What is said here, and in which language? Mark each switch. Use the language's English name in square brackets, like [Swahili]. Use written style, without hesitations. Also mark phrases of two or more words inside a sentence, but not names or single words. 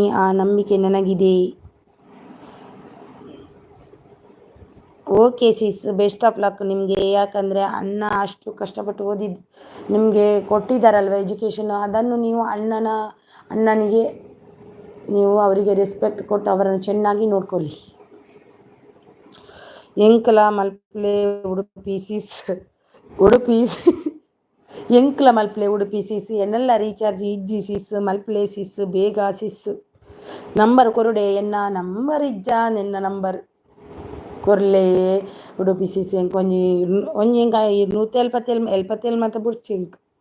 [Kannada] ಆ ನಂಬಿಕೆ ನನಗಿದೆ. [English] okay sis, best of luck [Kannada] ನಿಮಗೆ. ಯಾಕಂದರೆ ಅಣ್ಣ ಅಷ್ಟು ಕಷ್ಟಪಟ್ಟು ಓದಿದ್ದು ನಿಮಗೆ ಕೊಟ್ಟಿದ್ದಾರಲ್ವ ಎಜುಕೇಷನ್, ಅದನ್ನು ನೀವು ಅಣ್ಣನಿಗೆ ನೀವು ಅವರಿಗೆ ರೆಸ್ಪೆಕ್ಟ್ ಕೊಟ್ಟು ಅವರನ್ನು ಚೆನ್ನಾಗಿ ನೋಡ್ಕೊಳ್ಳಿ. [Tulu] ಎಂಕಲ ಮಲ್ಪಲೆ ಉಡುಪಿ ಸಿಸ್, ಎಂಕಲ ಮಲ್ಪಲೆ ಉಡುಪಿ ಸಿಸ್ ಎನ್ನೆಲ್ಲ ರೀಚಾರ್ಜ್ ಇಜ್ಜಿ ಸಿಸ್ ಮಲ್ಪಲೆ ಸಿಸ್ ಬೇಗ ಸಿಸ್ ನಂಬರ್ ಕೊರುಡೆ ಎನ್ನ ನಂಬರ್ ಇಜ್ಜ ನಿನ್ನ ನಂಬರ್ ಕೊರ್ಲೆ ಉಡುಪಿ ಸಿಸ್ ಎಂಕ್ ಒಂಜಿ ಎಂಕ 277 ಮಾತ ಬುಡ್ಚಿ ಎಂಕ್